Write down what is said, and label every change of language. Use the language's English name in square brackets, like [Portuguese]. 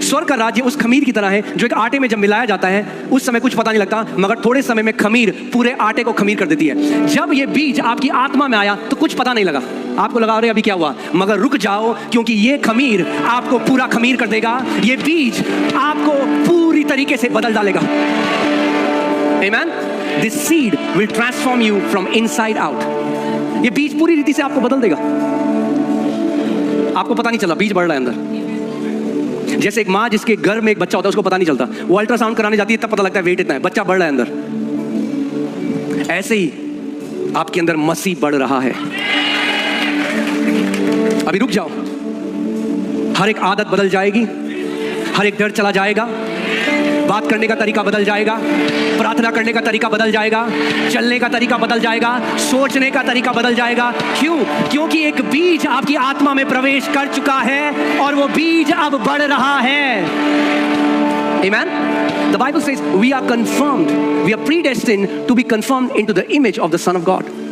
[Hindi] स्वर्ग का राज्य उस खमीर की तरह है जो एक आटे में जब मिलाया जाता है उस समय कुछ पता नहीं लगता, मगर थोड़े समय में खमीर पूरे आटे को खमीर कर देती है। जब ये बीज आपकी आत्मा में आया तो कुछ पता नहीं लगा, आपको लगा अरे अभी क्या हुआ, मगर रुक जाओ क्योंकि ये खमीर आपको पूरा खमीर कर देगा। ये बीज आपको पूरी तरीके से बदल डालेगा। आमीन। [English] This seed will transform you from inside out। [Hindi] ये बीज पूरी रीति से आपको बदल देगा। आपको पता नहीं चला बीज बढ़ रहा है अंदर। जैसे एक माँ जिसके घर में एक बच्चा होता है उसको पता नहीं चलता, वो अल्ट्रासाउंड कराने जाती है तब पता लगता है वेट इतना है, बच्चा बढ़ रहा है अंदर। ऐसे ही आपके अंदर मसीह बढ़ रहा है। अभी रुक जाओ, हर एक आदत बदल जाएगी, हर एक डर चला जाएगा, बात करने का तरीका बदल जाएगा, प्रार्थना करने का तरीका बदल जाएगा, चलने का तरीका बदल जाएगा, सोचने का तरीका बदल जाएगा। क्यों? क्योंकि एक बीज आपकी आत्मा में प्रवेश कर चुका है और वो बीज अब बढ़ रहा है। [English] Amen? The Bible says we are confirmed, we are predestined to be conformed into the image of the Son of God.